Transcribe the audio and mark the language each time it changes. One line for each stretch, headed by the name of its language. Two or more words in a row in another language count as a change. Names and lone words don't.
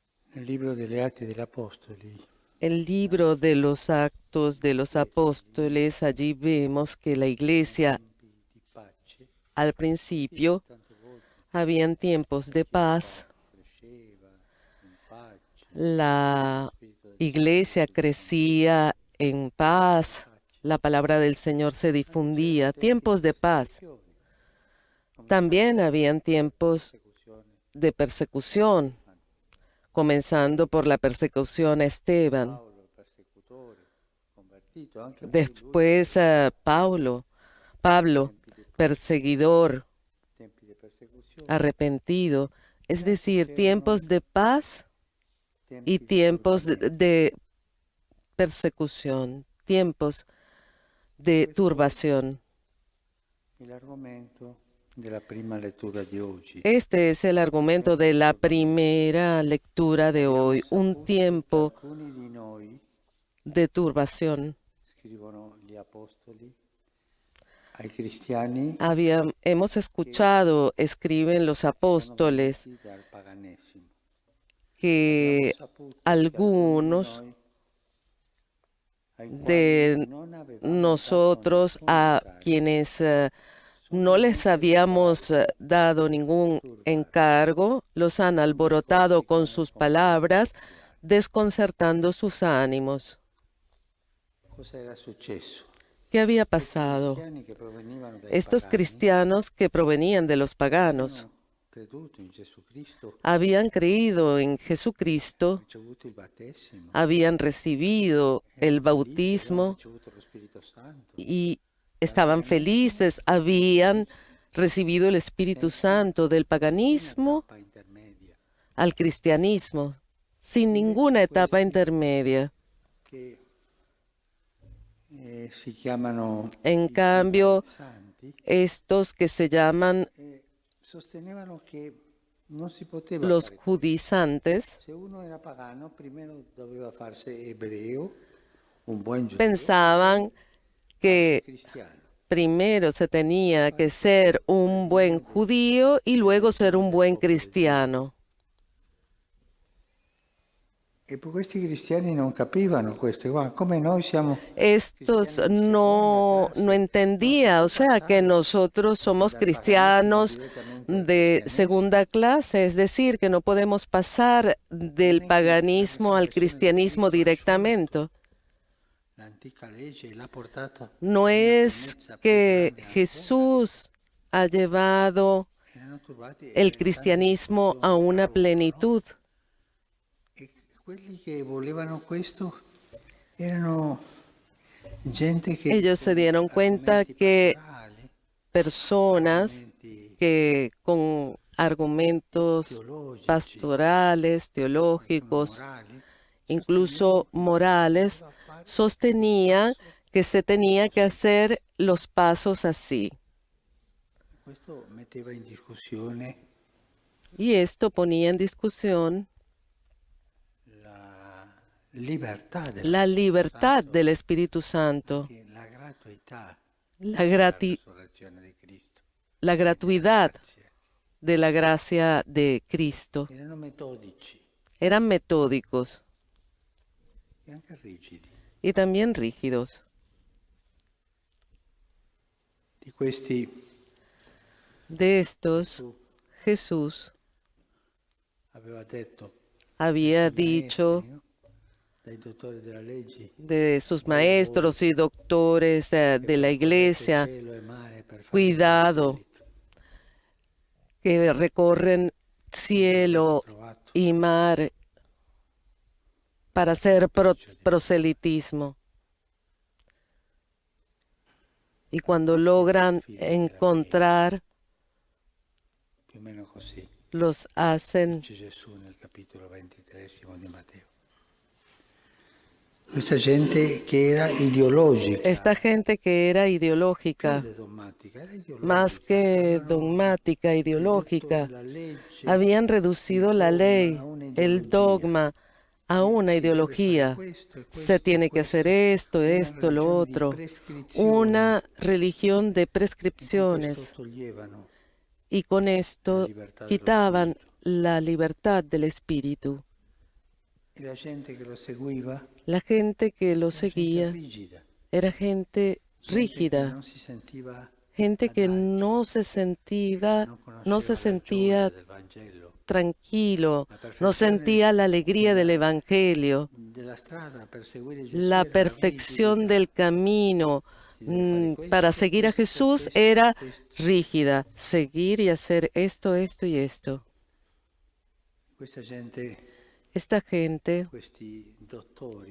Italian: Nel libro delle Atti degli Apostoli
Spanish: El libro de los Actos de los Apóstoles, allí vemos que la
Italian: nei
Spanish: iglesia
Italian: tempi di pace
Spanish: al
Italian: Gesù
Spanish: principio
Italian: tante volte
Spanish: habían tiempos
Italian: la
Spanish: de
Italian: Chiesa
Spanish: paz,
Italian: cresceva in pace, lo
Spanish: la
Italian: Spirito del
Spanish: iglesia
Italian: Signore
Spanish: crecía en paz,
Italian: pace.
Spanish: la palabra del Señor se
Italian: Anche c'erano
Spanish: difundía,
Italian: tempi di
Spanish: tiempos de paz.
Italian: persecuzione,
Spanish: También
Italian: cominciando
Spanish: habían
Italian: dalla
Spanish: tiempos
Italian: persecuzione
Spanish: de
Italian: a
Spanish: persecución,
Italian: Stefano,
Spanish: comenzando por la persecución a Esteban.
Italian: Paolo, il persecutore, convertito, anche lui
Spanish: Después Pablo,
Italian: tempi di pace,
Spanish: perseguidor,
Italian: tempi di persecuzione,
Spanish: arrepentido, es
Italian: e anche
Spanish: decir,
Italian: c'erano
Spanish: tiempos de paz y
Italian: tempi di
Spanish: tiempos
Italian: turbamento.
Spanish: de persecución, tiempos de
Italian: Questo
Spanish: turbación.
Italian: è l'argomento della prima lettura di oggi.
Spanish: Este es el argumento
Italian: Tempi
Spanish: de
Italian: di
Spanish: la
Italian: turbamento.
Spanish: primera lectura de
Italian: Abbiamo
Spanish: hoy, un
Italian: saputo che
Spanish: tiempo
Italian: alcuni di noi,
Spanish: de turbación.
Italian: scrivono gli apostoli, ai cristiani
Spanish: Hemos
Italian: che
Spanish: escuchado, escriben los
Italian: sono
Spanish: apóstoles,
Italian: venuti dal paganesimo. E abbiamo
Spanish: que
Italian: saputo che alcuni di
Spanish: algunos
Italian: noi, ai quali
Spanish: de
Italian: non avevamo dato
Spanish: nosotros,
Italian: nessun
Spanish: a
Italian: incarico,
Spanish: quienes
Italian: sono
Spanish: no les
Italian: venuti a
Spanish: habíamos
Italian: turbarvi,
Spanish: dado
Italian: a
Spanish: ningún
Italian: turbarvi
Spanish: encargo, los han
Italian: con
Spanish: alborotado
Italian: discorsi
Spanish: con
Italian: come
Spanish: sus palabras,
Italian: confusione.
Spanish: desconcertando sus ánimos.
Italian: Cosa era successo?
Spanish: ¿Qué había
Italian: Questi
Spanish: pasado?
Italian: cristiani che provenivano dai
Spanish: Estos
Italian: pagani
Spanish: cristianos que provenían de los paganos
Italian: avevano creduto in Gesù Cristo,
Spanish: habían creído en Jesucristo,
Italian: ricevuto il battesimo,
Spanish: habían recibido el
Italian: erano felici, avevano
Spanish: bautismo
Italian: ricevuto lo Spirito Santo.
Spanish: y
Italian: Dal
Spanish: estaban
Italian: paganesimo
Spanish: felices,
Italian: al
Spanish: habían
Italian: cristianesimo,
Spanish: recibido el Espíritu
Italian: senza
Spanish: Santo del
Italian: nessuna
Spanish: paganismo
Italian: tappa intermedia.
Spanish: al cristianismo, sin ninguna
Italian: Invece
Spanish: etapa
Italian: questi che
Spanish: intermedia.
Italian: si chiamano
Spanish: En
Italian: i
Spanish: cambio,
Italian: giudaizzanti,
Spanish: estos que se llaman
Italian: sostenevano che non si poteva
Spanish: los
Italian: fare questo.
Spanish: judaizantes,
Italian: Se uno era pagano, primero doveva farsi ebreo, un buon giudeo, e poi
Spanish: pensaban
Italian: farsi
Spanish: que
Italian: cristiano.
Spanish: primero se tenía que
Italian: Farsi
Spanish: ser un buen
Italian: uno
Spanish: judío y
Italian: delle
Spanish: luego ser
Italian: nazioni
Spanish: un
Italian: del
Spanish: buen
Italian: popolo giudeo.
Spanish: cristiano.
Italian: E poi questi cristiani non capivano questo, guarda, come noi siamo
Spanish: Estos
Italian: cristiani di seconda
Spanish: no
Italian: classe, non si
Spanish: entendía,
Italian: può
Spanish: o sea que
Italian: passare
Spanish: nosotros somos
Italian: dal paganesimo
Spanish: cristianos
Italian: direttamente al
Spanish: de
Italian: cristianesimo.
Spanish: segunda clase, es decir, que no podemos pasar
Italian: Non
Spanish: del
Italian: è che la
Spanish: paganismo al
Italian: resurrezione di
Spanish: cristianismo
Italian: Cristo ha
Spanish: directamente.
Italian: sciolto l'antica legge e l'ha portata
Spanish: No
Italian: a una
Spanish: es
Italian: pienezza più
Spanish: que
Italian: grande ancora.
Spanish: Jesús ha llevado
Italian: Erano turbati
Spanish: el
Italian: tante
Spanish: cristianismo a
Italian: discussioni fra
Spanish: una
Italian: loro, no?
Spanish: plenitud.
Italian: E quelli che volevano questo erano gente che
Spanish: Ellos se
Italian: con
Spanish: dieron cuenta
Italian: argomenti
Spanish: que
Italian: pastorali,
Spanish: personas
Italian: argomenti
Spanish: que con argumentos
Italian: teologici,
Spanish: pastorales,
Italian: qualcuno
Spanish: teológicos,
Italian: morali,
Spanish: incluso
Italian: sostenevano che si
Spanish: morales,
Italian: poteva fare il
Spanish: sostenían
Italian: passo
Spanish: que se tenía que
Italian: così.
Spanish: hacer los pasos así.
Italian: Questo metteva in discussione
Spanish: Y esto ponía en discusión
Italian: la libertà dello
Spanish: la
Italian: Spirito
Spanish: libertad
Italian: Santo,
Spanish: del Espíritu Santo,
Italian: anche la gratuità
Spanish: la,
Italian: della
Spanish: grati-
Italian: resurrezione di Cristo
Spanish: la
Italian: e della
Spanish: gratuidad
Italian: grazia.
Spanish: de la gracia de Cristo.
Italian: Erano metodici
Spanish: Eran metódicos
Italian: e anche rigidi.
Spanish: y también rígidos.
Italian: Di questi
Spanish: De estos,
Italian: Gesù
Spanish: Jesús
Italian: aveva detto ai
Spanish: había
Italian: suoi maestri,
Spanish: dicho
Italian: no? Dai dottori della legge,
Spanish: de sus
Italian: voi
Spanish: maestros y doctores
Italian: che
Spanish: de la
Italian: percorrete
Spanish: iglesia,
Italian: cielo e mare per fare il mio
Spanish: cuidado,
Italian: spirito,
Spanish: que recorren
Italian: non l'avete
Spanish: cielo
Italian: trovato
Spanish: y mar para
Italian: nel
Spanish: hacer
Italian: peggio dei modi.
Spanish: proselitismo. Y cuando
Italian: E alla
Spanish: logran
Italian: fine era vero,
Spanish: encontrar,
Italian: più o meno così
Spanish: los hacen.
Italian: dice Gesù nel capitolo 23 di Matteo. Questa gente che era
Spanish: Esta
Italian: ideologica,
Spanish: gente que era
Italian: più
Spanish: ideológica,
Italian: che dogmatica, era
Spanish: más
Italian: ideologica,
Spanish: que
Italian: avevano
Spanish: dogmática,
Italian: ridotto
Spanish: ideológica,
Italian: la legge,
Spanish: habían
Italian: il
Spanish: reducido la
Italian: dogma a
Spanish: ley, el
Italian: un'ideologia,
Spanish: dogma a
Italian: che
Spanish: una
Italian: si deve fare
Spanish: ideología.
Italian: questo e
Spanish: Se
Italian: questo e
Spanish: tiene que hacer
Italian: questo, una
Spanish: esto, lo
Italian: religione di
Spanish: otro.
Italian: prescrizione,
Spanish: Una religión de
Italian: e con questo
Spanish: prescripciones.
Italian: toglievano
Spanish: Y con
Italian: la
Spanish: esto
Italian: libertà dello
Spanish: quitaban
Italian: spirito.
Spanish: la libertad del espíritu.
Italian: E la gente che lo seguiva
Spanish: La gente que lo
Italian: era gente
Spanish: seguía
Italian: rigida,
Spanish: era gente
Italian: gente che
Spanish: rígida,
Italian: non si sentiva
Spanish: gente que
Italian: adagio,
Spanish: no
Italian: non
Spanish: se
Italian: conosceva la gioia
Spanish: sentía
Italian: del Vangelo,
Spanish: tranquilo,
Italian: la
Spanish: no
Italian: perfezione
Spanish: sentía la alegría del Evangelio,
Italian: della strada per seguire Gesù
Spanish: la
Italian: era la
Spanish: perfección
Italian: rigidità.
Spanish: del camino
Italian: Si deve fare
Spanish: para
Italian: questo,
Spanish: seguir a
Italian: questo,
Spanish: Jesús
Italian: questo,
Spanish: era
Italian: questo.
Spanish: rígida, seguir y hacer esto, esto y esto.
Italian: Questa gente,
Spanish: Esta gente,
Italian: questi dottori,